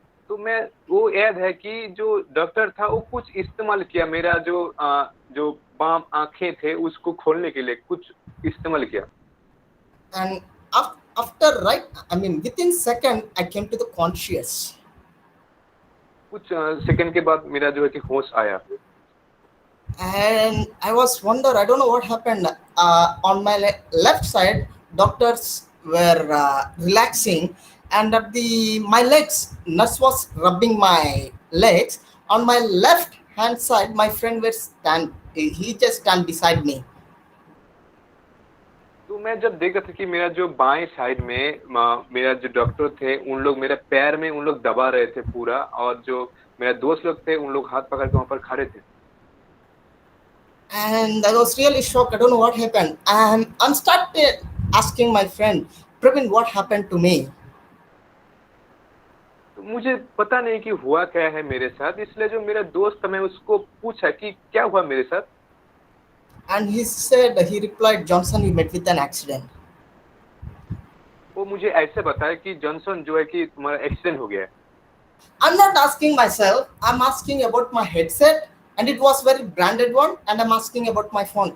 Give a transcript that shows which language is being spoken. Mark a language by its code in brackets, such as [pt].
[hi] तो मैं, वो याद है कि जो डॉक्टर था वो कुछ इस्तेमाल किया, मेरा जो बाम आंखें थे उसको खोलने के लिए कुछ इस्तेमाल किया। [en] And after right, I mean within second, I came to the conscious. [hi] कुछ सेकंड के बाद मेरा जो है कि होश आया। [en] And I was wonder, I don't know what happened. On my left side, doctors were relaxing, and at my legs, nurse was rubbing my legs. On my left hand side, my friend was stand. He just stand beside me. [hi] तो मैं जब देखा था कि मेरा जो बाएं side में मेरा जो डॉक्टर थे, उन लोग मेरे पैर में उन लोग दबा रहे थे पूरा, और जो मेरे दोस्त लोग थे उन लोग हाथ पकड़ के वहां पर खड़े थे। [en] And I was really shocked. I don't know what happened. And I'm started asking my friend, Praveen, what happened to me? [hi] तो मुझे पता नहीं कि हुआ क्या है मेरे साथ, इसलिए जो मेरा दोस्त था मैं उसको पूछा कि क्या हुआ मेरे साथ। [en] And he replied, Johnson, you met with an accident. [hi] वो मुझे ऐसे बताया कि जॉनसन जो है कि तुम्हारा एक्सीडेंट हो गया है। [en] I'm not asking myself, I'm asking about my headset, and it was very branded one, and I'm asking about my phone.